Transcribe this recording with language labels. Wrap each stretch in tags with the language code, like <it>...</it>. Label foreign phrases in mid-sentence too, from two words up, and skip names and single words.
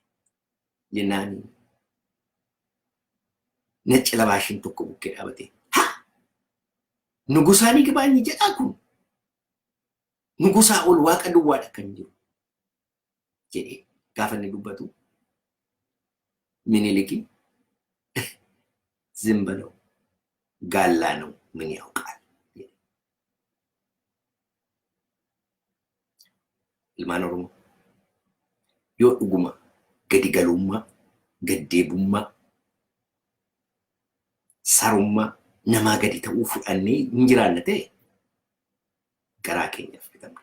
<om>Jennaani nacci labaashin tokko bukkee dhaabatee. Nugusaan Yigbaan jedhaa kun nugusaa ol waaqa duwwaadha kan jiru jedhee gaafa inni dubbatu Miniliki</om> <am>ዝም ብለው ጋላ ነው ምን ያውቃል?</am> <om>ilmaan Oromoo yoo dhuguma gadi galummaa, gaddeebummaa, sarummaa namaa gadi ta'uu fudhannee hin jiraanne ta'e garaa keenyaaf bitamna.</om>